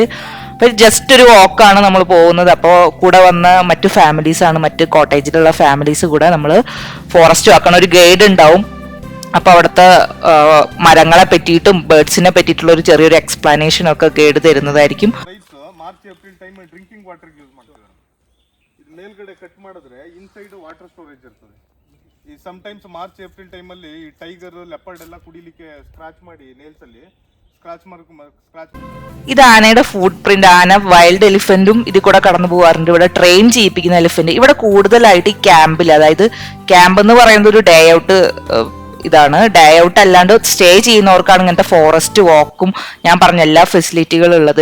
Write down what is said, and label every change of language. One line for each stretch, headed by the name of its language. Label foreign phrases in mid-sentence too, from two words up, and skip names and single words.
Malayalam: അപ്പൊ ജസ്റ്റ് ഒരു വാക്കാണ് നമ്മൾ പോകുന്നത്. അപ്പോൾ കൂടെ വന്ന മറ്റു ഫാമിലീസ് ആണ്, മറ്റ് കോട്ടേജിലുള്ള ഫാമിലീസ് കൂടെ നമ്മൾ
English: forest walk.
Malayalam: ഒരു ഗൈഡ് ഉണ്ടാവും. അപ്പൊ അവിടുത്തെ മരങ്ങളെ പറ്റിയിട്ടും ബേർഡ്സിനെ പറ്റിയിട്ടുള്ള ഒരു ചെറിയൊരു എക്സ്പ്ലനേഷൻ ഒക്കെ ഗൈഡ് തരുന്നതായിരിക്കും.
English: March April time drinking water use
Kannada: ಮಾಡ್ತೀವಿ. ಇದು ಮೇಲ್ಗಡೆ ಕಟ್ ಮಾಡಿದ್ರೆ
English: inside water storage
Kannada: ಇರ್ತದೆ. ಈ
English: sometimes March April time
Kannada: ಈ
English: tiger leopard
Kannada: ಎಲ್ಲ ಕುಡಿಲಿಕ್ಕೆ ಸ್ಕ್ರಾಚ್ ಮಾಡಿ ನೇಲ್ಸ್ ಅಲ್ಲಿ സ്ക്രാച്ച്
Malayalam: ഇത് ആനയുടെ
English: foot print.
Malayalam: ആന
English: wild elephant
Malayalam: ഇതിൽ കൂടെ കടന്നു പോകാറുണ്ട്. ഇവിടെ ട്രെയിൻ ചെയ്യിപ്പിക്കുന്ന എലിഫന്റ്. ഇവിടെ കൂടുതലായിട്ട് ഈ ക്യാമ്പിൽ, അതായത് ക്യാമ്പ് എന്ന് പറയുന്നത് ഒരു
English: day out
Malayalam: ഇതാണ്.
English: day out
Malayalam: അല്ലാണ്ട് സ്റ്റേ ചെയ്യുന്നവർക്കാണ് ഇങ്ങനത്തെ
English: forest walk
Malayalam: ഞാൻ പറഞ്ഞ എല്ലാ ഫെസിലിറ്റികളും ഉള്ളത്.